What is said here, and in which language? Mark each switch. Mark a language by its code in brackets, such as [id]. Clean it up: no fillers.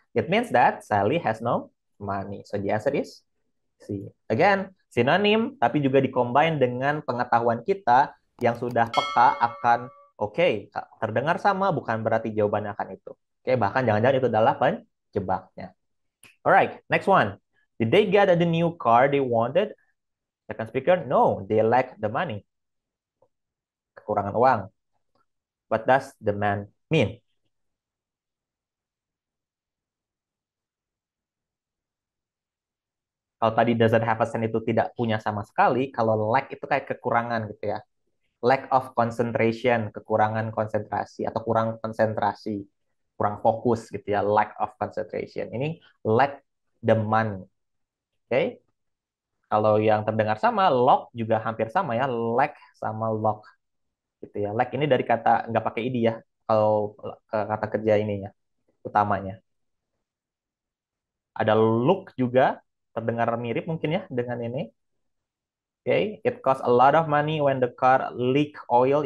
[en] It means that Sally has no money. So the answer is C. [id] Again, sinonim, tapi juga dikombin dengan pengetahuan kita yang sudah peka akan terdengar sama bukan berarti jawabannya akan itu. Bahkan jangan-jangan itu adalah penjebaknya. [en] Alright, next one. Did they get the new car they wanted? Second speaker, no, they lack the money. [id] Kekurangan uang. [en] What does the man mean? [id] Kalau tadi [en] doesn't have a sense [id] itu tidak punya sama sekali, kalau lack itu kayak kekurangan gitu ya. [en] Lack of concentration, [id] kekurangan konsentrasi atau kurang konsentrasi, kurang fokus gitu ya, [en] lack of concentration. Ini lack demand, oke? Okay? [id] Kalau yang terdengar sama, lock juga hampir sama ya, lack sama lock gitu ya. Lack ini dari kata nggak pakai id ya, kalau kata kerja ini ya, utamanya. Ada look juga, terdengar mirip mungkin ya dengan ini. Oke, okay. [en] It costs a lot of money when the car leak oil.